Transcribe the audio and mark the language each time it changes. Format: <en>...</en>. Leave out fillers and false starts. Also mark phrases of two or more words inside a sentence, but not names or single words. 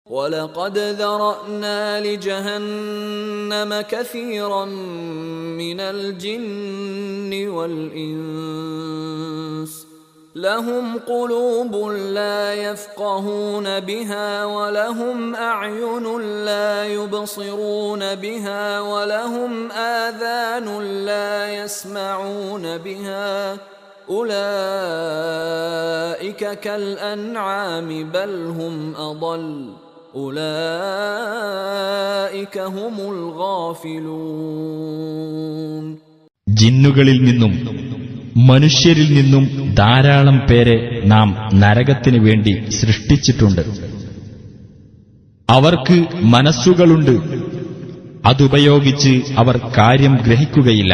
<ar>وَلَقَدْ ذَرَأْنَا لِجَهَنَّمَ كَثِيرًا مِنَ الْجِنِّ وَالْإِنسِ لَهُمْ قُلُوبٌ لَا يَفْقَهُونَ بِهَا وَلَهُمْ أَعْيُنٌ لَا يُبْصِرُونَ بِهَا وَلَهُمْ آذَانٌ لَا يَسْمَعُونَ بِهَا أُولَئِكَ كَالْأَنْعَامِ بَلْ هُمْ أَضَلُّ أُولَئِكَ هُمُ الْغَافِلُونَ.</ar> <ml>ജിന്നുകളിൽ നിന്നും മനുഷ്യരിൽ നിന്നും ധാരാളം പേരെ നാം നരകത്തിനു വേണ്ടി സൃഷ്ടിച്ചിട്ടുണ്ട്. അവർക്ക് മനസ്സുകളുണ്ട്, അതുപയോഗിച്ച് അവർ കാര്യം ഗ്രഹിക്കുകയില്ല.</ml>